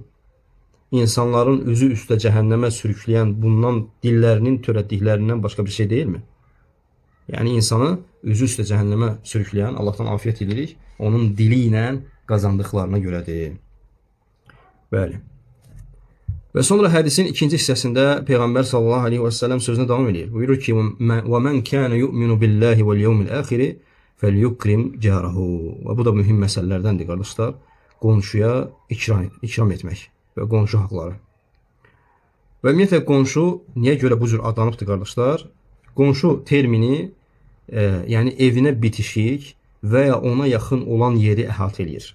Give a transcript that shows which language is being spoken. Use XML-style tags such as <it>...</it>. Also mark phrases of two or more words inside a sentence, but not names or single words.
<az>İnsanların üzü üstə cəhənnəmə sürükləyən bundan dillərinin törətdiklərindən başqa bir şey deyilmi? Yəni, insanı üzü üstə cəhənnəmə sürükləyən, Allahdan afiyət edirik, onun dili ilə qazandıqlarına görədir. Bəli. Və sonra hədisin ikinci hissəsində Peyğəmbər</az> <ar>صلى الله عليه وسلم</ar> <az>sözünə davam edir. Buyurur ki,</az> <ar>وَمَنْ كَانَ يُؤْمِنُ بِاللّٰهِ وَالْيَوْمِ الْآخِرِ فَلْيُكْرِمْ جَارَهُ.</ar> <az>Və bu da mühüm məsələlərdəndir, qardaşlar. Qonşuya ikram etmək və qonşu haqları. Və ümumiyyətlə, qonşu niyə görə bu cür adlanıbdır, qardaşlar? Qonşu termini, yəni evinə bitişik və ya ona yaxın olan yeri əhatə edir.</az>